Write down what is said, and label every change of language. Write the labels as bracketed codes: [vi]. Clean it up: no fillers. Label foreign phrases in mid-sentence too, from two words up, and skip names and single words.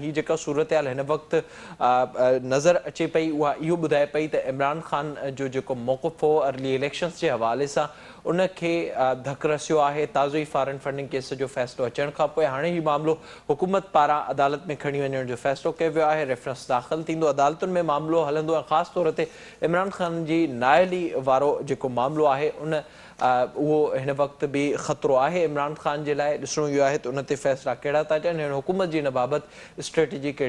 [sd] ہی جکا صورتحال ہن وقت نظر اچے پئی وہ یہ بدائے پئی تو عمران خان جو موقف ہو [en] early elections [ur] کے حوالے سے [sd] ان کے دھک رسیو ہے، تازو ہی [en] foreign funding case [sd] جو فیصلو اچن کا پوءِ ہاणे ہی معاملو حکومت پارا عدالت میں کھڑی ونجण جو فیصلو کयो वियो आहे، रेफरेंस दाख़िल थींदो عدالتن में मामलो हलंदो ऐं ख़ासि तौर ते इमरान ख़ान जी नाअहली वारो जेको मामलो आहे उन उहो हिन वक़्त भी ख़तरो आहे इमरान ख़ान जे लाइ। ॾिसणो इहो आहे त उन ते फ़ैसिला कहिड़ा था अचनि, हिन हुकूमत जी हिन बाबति स्ट्रेटेजी कहिड़ी थी हुजे।